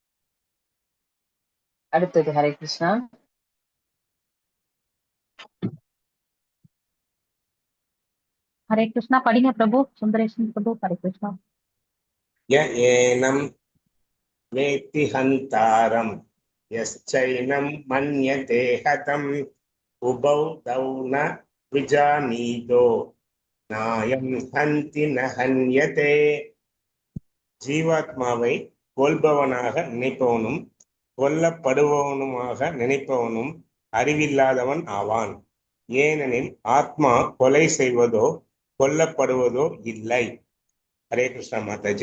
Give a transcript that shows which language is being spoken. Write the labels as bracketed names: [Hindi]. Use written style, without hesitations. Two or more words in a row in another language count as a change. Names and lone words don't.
[Tamil] அடுத்தது ஹரே கிருஷ்ணா. ஹரே கிருஷ்ணா படிங்க பிரபு. சுந்தரேசன் பிரபு. ஹரே கிருஷ்ணா. [Sanskrit] य एनं वेत्ति हन्तारम् यश्चैनं मन्यते हतम् उभौ तौ न विजानीतो नायं हन्ति न हन्यते. [Tamil] ஜீவாத்மாவை கொல்பவனாக நினைப்பவனும் கொல்லப்படுபவனுமாக நினைப்பவனும் அறிவில்லாதவன் ஆவான். ஏனெனில் ஆத்மா கொலை செய்வதோ கொல்லப்படுவதோ இல்லை. ஹரே கிருஷ்ணா மாதாஜி.